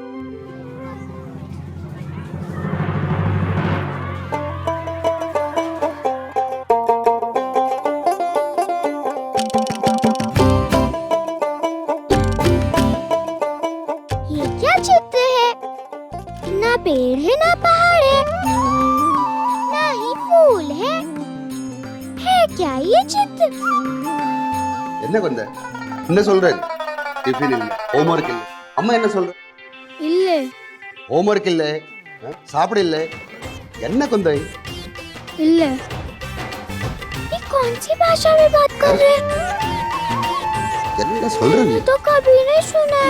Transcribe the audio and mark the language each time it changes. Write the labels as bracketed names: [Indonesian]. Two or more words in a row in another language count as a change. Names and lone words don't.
[Hindi] ये क्या चित्र है? ना पेड़ है ना पहाड़ है, ना ही फूल है है क्या ये चित्र? [Tamil] என்ன கொண்ட என்ன சொல்றேன் டிஃபன் இல்ல ஹோம்வொர்க் இல்ல அம்மா என்ன சொல்ற इल्ले ஹோம்வொர்க் இல்ல சாப்பிட இல்ல என்ன கொண்டை इल्ले [Hindi] ये कौन सी भाषा में बात कर रहे हैं? [Tamil] என்ன சொல்ற நீ [Hindi] मैंने तो कभी नहीं सुना है।